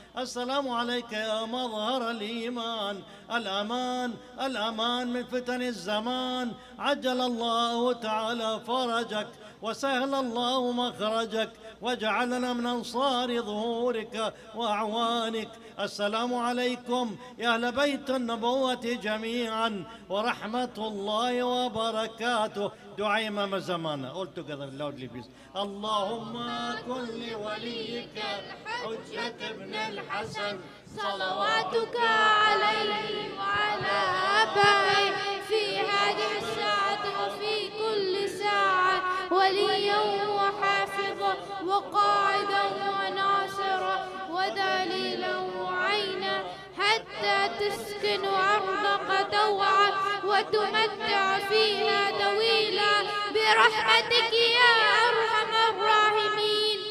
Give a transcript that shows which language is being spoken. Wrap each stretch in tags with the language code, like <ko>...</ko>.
<ar>السلام عليك يا مظهر الإيمان، الأمان الأمان من فتن الزمان، عجل الله تعالى فرجك وسهل الله مخرجك وجعلنا من أنصار ظهورك وأعوانك، السلام عليكم يا أهل بيت النبوة جميعا ورحمة الله وبركاته. دعاء إمام الزمان</ar> <en>all together loudly please.</en> <ar>اللهم كن لوليك الحجة ابن الحسن صلواتك عليه وعلى آبائه في هذه الساعة وفي كل ساعة وليا وحافظا وقاعدا وناصرا ودليلا وعينا، حتى تسكن أرضك طوعا وتمتع فيها طويلا برحمتك يا أرحم الراحمين.</ar>